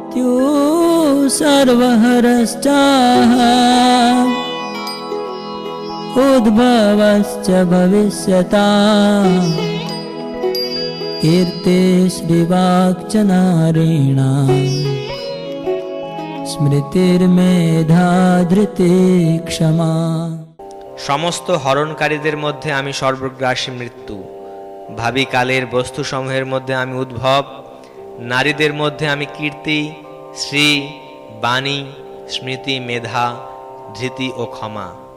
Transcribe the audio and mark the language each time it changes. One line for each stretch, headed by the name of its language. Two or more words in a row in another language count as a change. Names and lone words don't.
Sanskrit: मृत्यु सर्वहरश्चाहम् उद्भवश्च भविष्यताम् कीर्ते श्रीवाक्च नारीणाम् स्मृतिर्मेधा धृति क्षमा।
Bangla: সমস্ত হরণকারীদের মধ্যে আমি সর্বগ্রাসী মৃত্যু, ভাবি কালের বস্তুসমূহের মধ্যে আমি উদ্ভব, নারীদের মধ্যে আমি কীর্তি, শ্রী, বাণী, স্মৃতি, মেধা, ধৃতি ও ক্ষমা।